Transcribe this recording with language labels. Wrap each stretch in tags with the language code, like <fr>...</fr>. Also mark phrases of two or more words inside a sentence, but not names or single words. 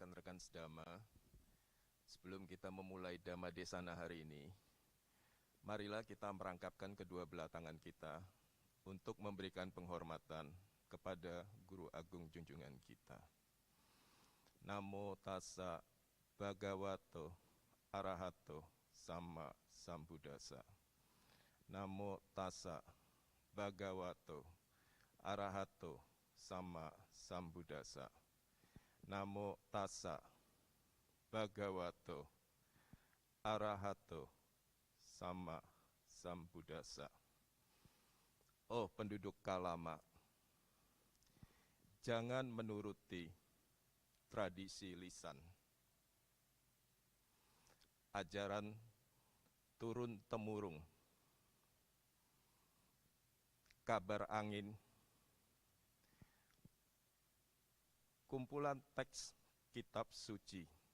<id>rekan-rekan sedama, sebelum kita memulai</id> <pi>Dhamma Desana</pi> <id>hari ini, marilah kita merangkapkan kedua belah tangan kita untuk memberikan penghormatan kepada Guru Agung junjungan kita.</id> <pi>Namo tassa bhagavato arahato sama sambuddhassa. Namo tassa bhagavato arahato sama sambuddhassa. Namo tassa bhagavato arahato sama sambuddhassa.</pi> <id>Oh penduduk Kalama, jangan menuruti tradisi lisan, ajaran turun-temurung, kabar angin, kumpulan teks kitab suci,</id>